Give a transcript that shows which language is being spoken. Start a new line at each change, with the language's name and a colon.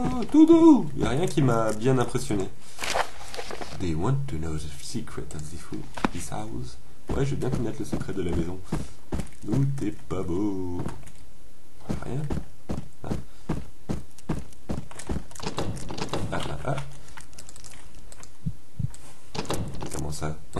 French: tout doux. Il n'y a rien qui m'a bien impressionné.
English: They want to know the secret of this house.
French: Ouais, je veux bien connaître le secret de la maison. Nous, t'es pas beau. Rien. Comment ça?